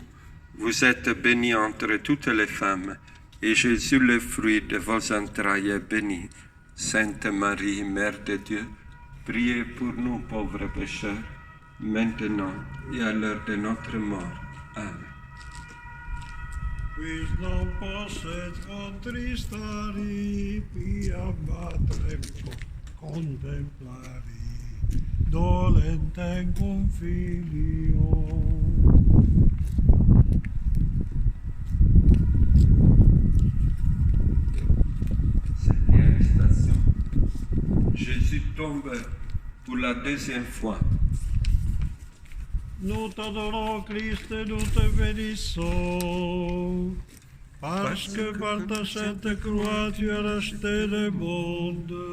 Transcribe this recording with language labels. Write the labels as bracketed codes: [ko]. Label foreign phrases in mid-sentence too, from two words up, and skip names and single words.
[fr] Vous êtes bénie entre toutes les femmes, et Jésus, le fruit de vos entrailles, est béni. Sainte Marie, Mère de Dieu, priez pour nous pauvres pécheurs, maintenant et à l'heure de notre mort. Amen. [la] Quis non posset contristari, pia matrem contemplari, dolentem cum filio. [fr] Septième station. Jésus tombe pour la deuxième fois. Nous t'adorons, Christ, et nous te bénissons, parce que par ta sainte croix, tu as racheté le monde.